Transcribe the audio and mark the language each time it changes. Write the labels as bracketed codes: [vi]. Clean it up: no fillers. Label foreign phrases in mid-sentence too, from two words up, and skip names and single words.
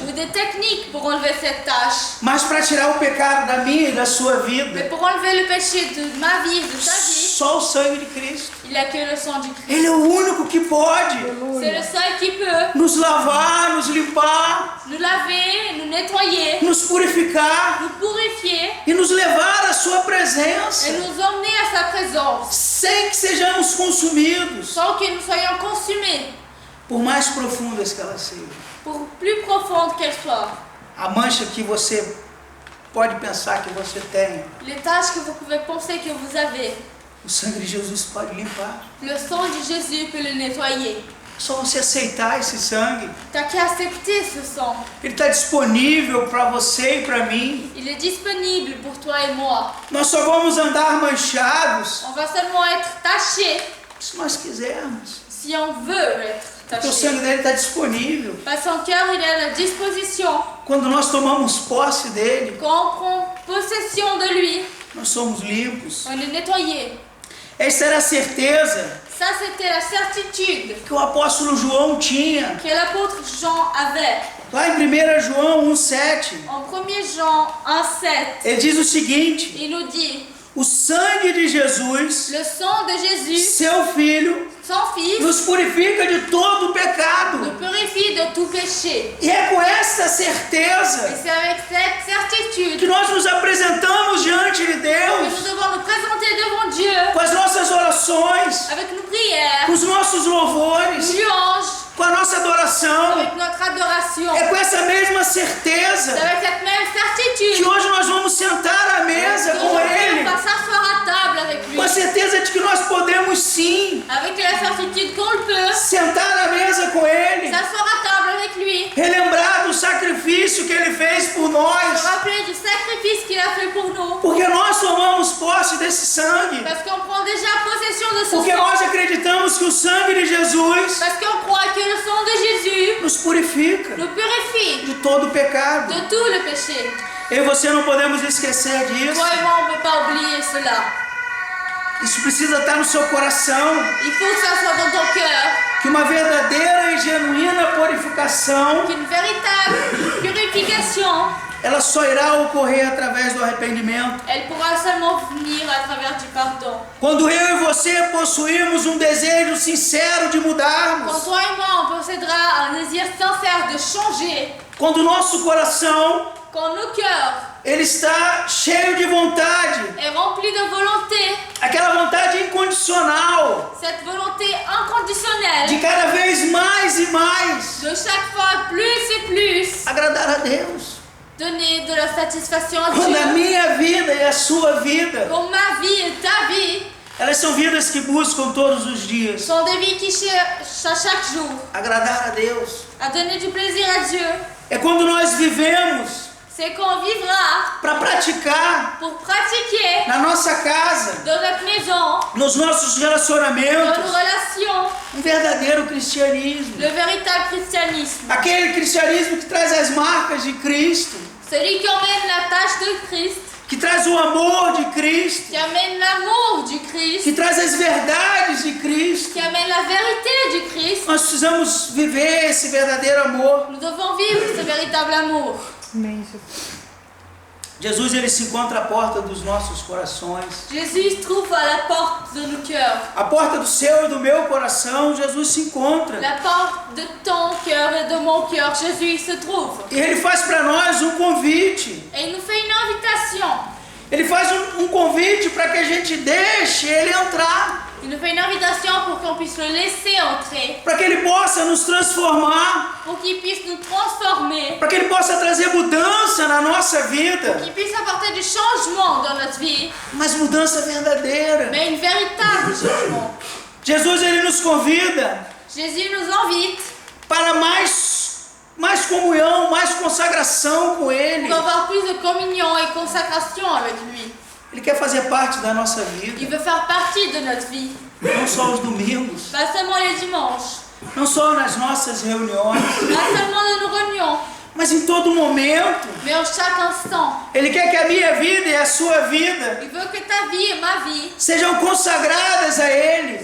[fr] ou des techniques pour enlever cette tache. [pt] mas para tirar o pecado da minha e da sua [fr] Mais [pt] vida, [fr] pour enlever le péché de ma vie, de ta vie, [pt] só o sangue de Cristo. [fr] il n'y a que le sang du Christ. [pt] Ele é o único que pode [fr] C'est le seul qui peut [pt] nos lavar, nos limpar, [fr] nous laver, nous nettoyer, [pt] nos purificar [fr] nous purifier [pt] e nos levar à sua presença, [fr] et nous emmener à sa présence [pt] sem que sejamos consumidos, [fr] sans que nous soyons consumés, [pt] por mais profundas que elas sejam. [fr] pour plus profonde qu'elle soit. [pt] A mancha que você pode pensar que você tem, [fr] Les tâches que vous pouvez penser que vous avez, [pt] o sangue de Jesus pode limpar. [fr] le sang de Jésus peut le nettoyer. [pt] Só você aceitar esse sangue. [fr] T'as qu'à accepter ce sang. [pt] Ele está disponível para você e para mim. [fr] Il est disponible pour toi et moi. [pt] Nós só vamos andar manchados [fr] On va seulement être tachés [pt] se nós quisermos. [fr] si on veut être [pt] Porque o [fr] taché. [pt] sangue dele está disponível. [fr] Parce que son cœur, il est à notre disposition. [pt] Quando nós tomamos posse dele, [fr] Quand on prend possession de lui, [pt] nós somos limpos. [fr] on est nettoyé. [pt] Essa era a certeza [fr] Ça, c'était la certitude [pt] que o apóstolo João tinha. [fr] que l'apôtre Jean avait. [pt] Lá em 1 João 1,7, [fr] En 1 Jean 1,7, [pt] ele diz o seguinte: [fr] il nous dit, [pt] o sangue de Jesus, [fr] le sang de Jésus, [pt] seu Filho, [fr] son Fils, [pt] nos purifica de todo o [fr] nous [pt] pecado. [fr] purifie de tout péché. [pt] E é com essa [fr] Et [pt] certeza [fr] c'est avec cette [pt] que [fr] certitude [pt] nós nos apresentamos diante de [fr] que [pt] Deus, [fr] nous devons nous présenter devant Dieu [pt] com as nossas orações, [fr] avec nos prières, [pt] com os nossos [fr] nos [pt] louvores, [fr] louanges, [pt] com a nossa adoração. [fr] avec notre adoration. [pt] É com essa mesma [fr] C'est [pt] certeza [fr] avec cette même [pt] que [fr] certitude [pt] hoje nós vamos sentar à mesa com [fr] qu'aujourd'hui [pt] Ele, [fr] on va s'asseoir à table avec lui. [pt] com a certeza de que nós podemos sim [fr] Avec la certitude qu'on le peut, [pt] sentar à mesa com Ele, [fr] s'asseoir à table avec lui, [pt] relembrar do sacrifício que Ele fez por [fr] se [pt] nós, [fr] rappeler du sacrifice qu'il a fait pour nous. [pt] porque nós tomamos posse desse sangue, [fr] Parce qu'on prend déjà possession de ce [pt] porque [fr] sang. [pt] nós acreditamos que o sangue de Jesus [fr] Parce qu'on croit que le sang de Jésus [pt] nos purifica [fr] nous purifie [pt] de todo o pecado. [fr] de tout le péché. [pt] Eu e você não podemos esquecer disso. [fr] Toi et moi, on ne peut pas oublier cela. [pt] Isso precisa estar no seu coração, [fr] Il faut que ça soit dans ton cœur, [pt] que uma verdadeira e genuína purificação [fr] qu'une véritable purification rédemption, [pt] ela só irá ocorrer através do arrependimento. [fr] elle pourra seulement venir à travers du pardon. [pt] Quando eu e você possuirmos um desejo sincero de [fr] Quand [pt] mudarmos, [fr] toi et moi, on possédera un désir sincère de changer, [pt] quando o nosso coração [fr] quand nos cœurs [pt] ele está cheio de vontade, [fr] est rempli de volonté, [pt] aquela vontade incondicional, [fr] cette volonté inconditionnelle, [pt] de cada vez mais e mais [fr] de chaque fois plus et plus, [pt] agradar a Deus. [fr] donner de la satisfaction à [pt] Quando a [fr] Dieu. [pt] minha vida e a sua vida, [fr] Pour ma vie et ta vie, [pt] elas são vidas que buscam todos os dias [fr] sont des vies qui cherchent à chaque jour [pt] agradar a Deus. [fr] à donner du plaisir à Dieu. [pt] É quando nós vivemos [fr] C'est qu'on vivra [pt] para praticar [fr] pour pratiquer [pt] na nossa casa, [fr] dans notre maison, [pt] nos nossos [fr] dans nos [pt] relacionamentos, [fr] relations, [pt] um verdadeiro cristianismo. [fr] le véritable christianisme. [pt] Aquele cristianismo que traz as marcas de Cristo, [fr] Celui qui emmène la tâche de Christ, [pt] que traz o amor de Cristo, [fr] qui amène l'amour du [pt] que [fr] Christ, [pt] traz as verdades de Cristo. [fr] qui amène la vérité du Christ. [pt] Nós precisamos viver esse verdadeiro amor. [fr] Nous devons vivre ce véritable amour. [pt] Jesus ele se encontra à porta dos nossos corações. [fr] Jésus se trouve à la porte de nos cœurs. [pt] A porta do seu e do meu coração, Jesus se encontra. [fr] La porte de ton cœur et de mon cœur, Jésus il se trouve. [pt] E ele faz para nós um convite. [fr] Et il nous fait une invitation. [pt] Ele faz um convite para que a gente deixe ele entrar. [fr] Il nous fait une invitation pour qu'on puisse le laisser entrer, [pt] Para que ele possa nos transformar. [fr] pour qu'il puisse nous transformer, [pt] Para que ele possa trazer mudança na nossa vida. [fr] qu'il puisse apporter du changement dans notre vie, [pt] Mas mudança verdadeira. [fr] mais une véritable changement. [pt] Jesus ele nos convida [fr] Jésus nous invite [pt] para mais comunhão, mais consagração com Ele. [fr] pour avoir plus de communion et consacration avec lui. [pt] Ele quer fazer parte da nossa [fr] Il [pt] vida, [fr] veut faire partie de notre vie, [pt] não só os domingos, [fr] pas seulement les dimanches, [pt] não só nas nossas reuniões, [fr] pas seulement de nos réunions, [pt] mas em todo momento. [fr] mais en chaque instant. [pt] Ele quer que a minha vida e a sua vida [fr] Il veut que ta vie et ma vie [pt] sejam consagradas a Ele,